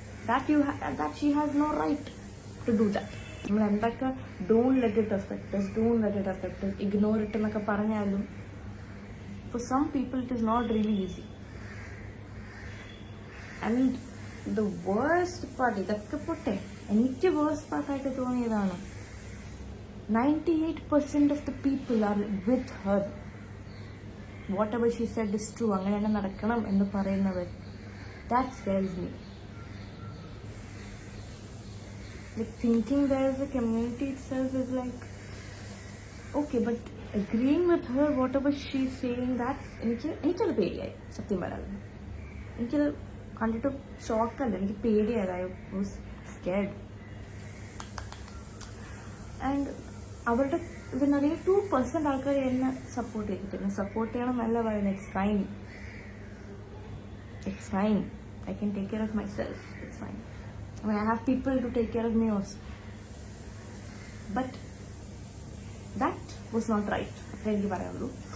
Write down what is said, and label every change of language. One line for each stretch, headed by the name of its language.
English: That she has no right to do that.
Malayalam: നമ്മൾ എന്തൊക്കെ
English: don't let it affect us, don't let it affect us, ignore it
Malayalam: എന്നൊക്കെ പറഞ്ഞാലും
English: for some people it is not really easy. And the worst part,
Malayalam: ഇതൊക്കെ പോട്ടെ, എനിക്ക് worst പാർട്ടായിട്ട് തോന്നിയതാണ്
English: 98% of the people are with her. Whatever she said is true.
Malayalam: അങ്ങനെ തന്നെ നടക്കണം എന്ന് പറയുന്നവർ,
English: that scares me. Like thinking there is a community itself is like, okay, but agreeing with her, whatever she's saying, that's
Malayalam: എനിക്കത് പേടിയായി. സത്യം പറയാം, എനിക്കത് കണ്ടിട്ട് ഷോക്കല്ല, എനിക്ക് പേടിയായത്.
English: I was scared.
Malayalam: ആൻഡ് അവരുടെ ഇതിനറിയ 2% ആൾക്കാർ എന്നെ സപ്പോർട്ട് ചെയ്തിട്ടില്ല. സപ്പോർട്ട് ചെയ്യണം എന്നല്ല പറയുന്നത്.
English: It's fine. I can take care of myself. It's fine. I mean, I have people to take care of me also. But that was not right.
Malayalam: അത്ര എനിക്ക് പറയാനുള്ളൂ.